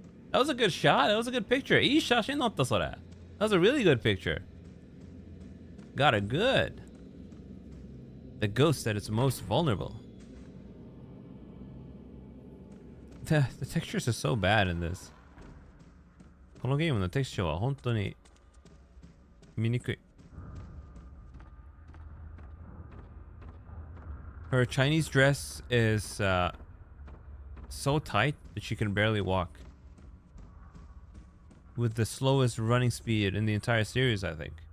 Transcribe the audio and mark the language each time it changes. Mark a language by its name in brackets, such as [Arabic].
[English] That was a good shot. That was a good picture. Ii shashin natta sore. That was a really good picture. Got it good. The ghost at its most vulnerable. The textures are so bad in this. [Japanese] このゲームのテクスチャーは本当に見にくい。 [English] Her Chinese dress is so tight that she can barely walk. With the slowest running speed in the entire series, I think.